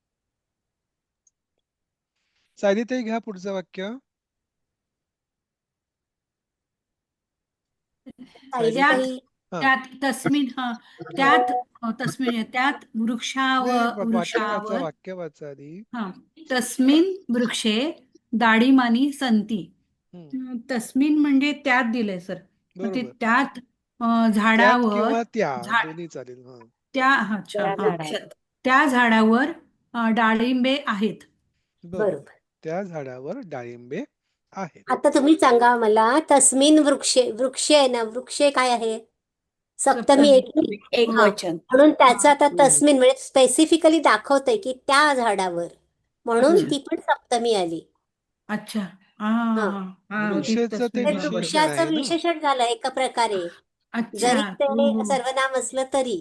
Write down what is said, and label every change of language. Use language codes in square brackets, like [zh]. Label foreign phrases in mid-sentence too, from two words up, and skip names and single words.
[mr] सायलीताई घ्या पुढचं वाक्य. सायली त्यात ताई हा त्यात तस्मिन त्यात तस्मिन त्यात नाही वाक्य वाचा वृक्षावर वाक्य वाचा आधी. [sa] हा तस्मिन वृक्षे दाडिमानी संती. [mr] तस्मिन म्हणजे त्यात दिलंय सर. मग ते बरोबर. त्यात त्यात झाडावर किंवा त्या दोन्ही चालेल. त्या झाडावर डाळिंबे आहेत. बरोबर. त्या झाडावर डाळिंबे आहेत. आता तुम्ही सांगा मला [sa] तस्मिन वृक्षे [mr] वृक्ष आहे ना वृक्षे काय आहे सप्तमी एक वचन. म्हणून त्याचं आता तस्मिन म्हणजे स्पेसिफिकली दाखवतंय की त्या झाडावर म्हणून ती पण सप्तमी आली. अच्छा वृक्षेचं ते विशेषण वृक्षाचं आहे ना. विशेषण झालं एका प्रकारे जरी ते सर्वनाम असलं तरी.